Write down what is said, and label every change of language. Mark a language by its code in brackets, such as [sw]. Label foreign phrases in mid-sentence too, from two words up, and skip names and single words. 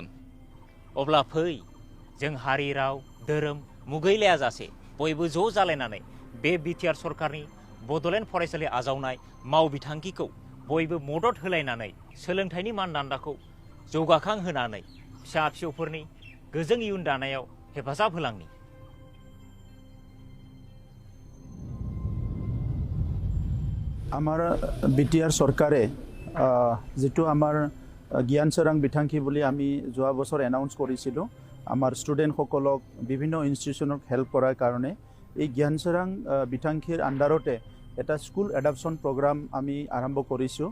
[brx] अब्ला फै जों हारि राव धोरोम मुगैलायाजासे बयबो ज' जालायनानै बे बिटिआर सरकारनि बड'लेण्ड फरायसालि आजावनाय माव बिथांखिखौ बयबो मदद होलायनानै सोलोंथाइनि मानदान्दाखौ जौगाखां होनानै फिसा फिसौफोरनि गोजों इयुन दानायाव हेफाजाब होलांनि। [as] আমাৰ বিটিআৰ চৰকাৰে যেটো আমাৰ জ্ঞান চৰাং বিথাংখি বুলি আমি যোৱা বছৰ এনাউন্স কৰিছিলোঁ আমাৰ ষ্টুডেণ্টসকলক বিভিন্ন ইনষ্টিটিউচনক হেল্প কৰাৰ কাৰণে এই জ্ঞান চৰাং বিথাংখিৰ আণ্ডাৰতে এটা [en] school adoption program [as] আমি আৰম্ভ কৰিছোঁ।